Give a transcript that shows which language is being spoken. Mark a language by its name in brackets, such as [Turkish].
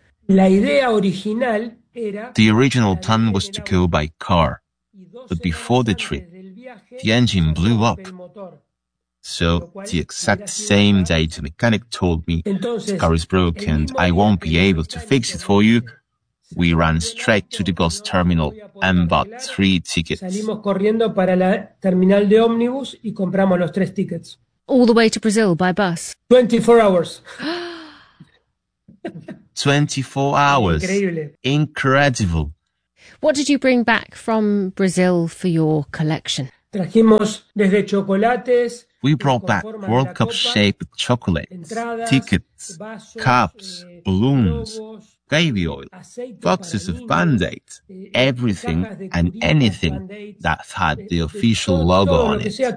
[English] The original plan was to go by car, but before the trip, the engine blew up. So the exact same day the mechanic told me, the car is broken, I won't be able to fix it for you, We ran straight to the bus terminal and bought three tickets. [Spanish] Salimos corriendo para la terminal de ómnibus y compramos los tres tickets. [English] All the way to Brazil by bus. 24 hours. 24 hours. Incredible. What did you bring back from Brazil for your collection? [Spanish] Trajimos desde chocolates. [English] We brought back World Cup shaped chocolates, entradas, tickets, vasos, cups, balloons, baby oil, boxes of Band-Aids, everything and anything that's had the official logo on it.